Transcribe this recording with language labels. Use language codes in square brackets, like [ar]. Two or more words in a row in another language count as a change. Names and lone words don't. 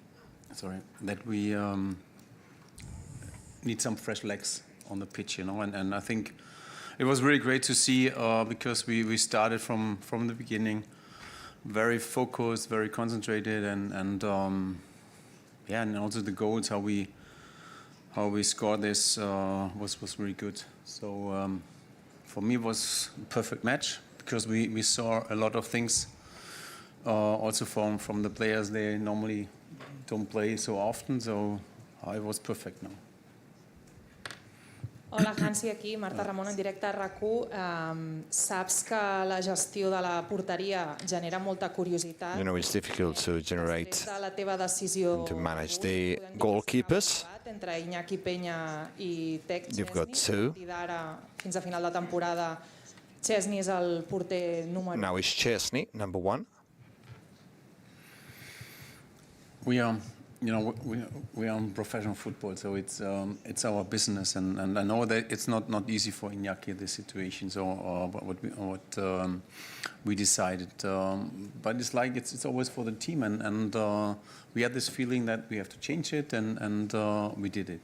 [en] need some fresh legs on the pitch, you know, and I think it was really great to see because we started from the beginning very focused, very concentrated, and yeah, and also the goals, how we scored this was really good. So for me, it was a perfect match because we saw a lot of things also from the players. They normally don't play so often, so it was perfect now. [ca] Hola, Hansi, aquí, Marta Ramon, en directe a RAC1. Saps que la gestió de la porteria genera molta curiositat. [en] You know, it's difficult to generate [ca] Després de la teva decisió [en] and to manage the goalkeepers. [ca] entre Iñaki Peña i Tec [en] You've got [ca] Chesney. [en] two. [ca] A partir d'ara, fins a final de temporada, Chesney és el porter número [en] Now it's Chesney, number 1. We are, we are in professional football, so it's our business, and I know that it's not easy for Iñaki this situation. So what we decided, but it's like it's always for the team, and we had this feeling that we have to change it, and we did it.